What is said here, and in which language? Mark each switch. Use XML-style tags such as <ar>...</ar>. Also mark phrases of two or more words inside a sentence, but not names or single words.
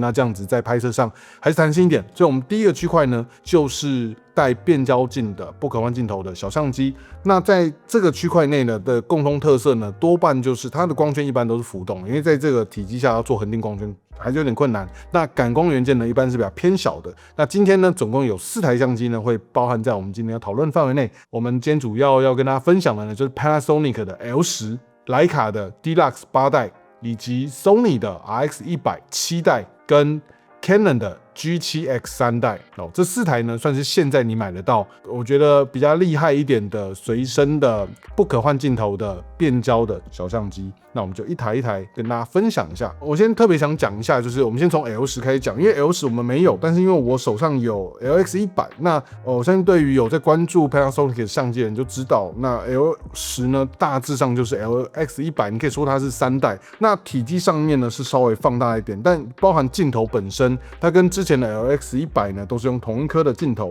<zh>那這樣子在拍攝上還是彈性一點，所以我們第一個區塊呢，就是帶變焦鏡的不可換鏡頭的小相機。那在這個區塊內呢的共同特色呢，多半就是它的光圈一般都是浮動，因為在這個體積下要做恆定光圈還是有點困難。那感光元件呢，一般是比較偏小的。那今天呢，總共有4台相機呢，會包含在我們今天要討論範圍內。我們今天主要跟大家分享的呢，就是 Panasonic 的 L10、徠卡的 Deluxe 8代，以及 Sony 的 RX100 7代跟 Canon 的 G7X 3代。這4台呢算是現在你買得到，我覺得比較厲害一點的隨身的不可換鏡頭的變焦的小相機。那我們就一台一台跟大家分享一下。我先特別想講一下，就是我們先從 L10 開始講，因為 L10 我們沒有，但是因為我手上有 LX100，那我相信對於有在關注 Panasonic 的相機的人就知道，那 L10 呢大致上就是 LX100， 你可以說它是3代。那體積上面呢是稍微放大一點，但包含鏡頭本身，它跟之前的 LX100 呢都是用同一顆的鏡頭。</zh>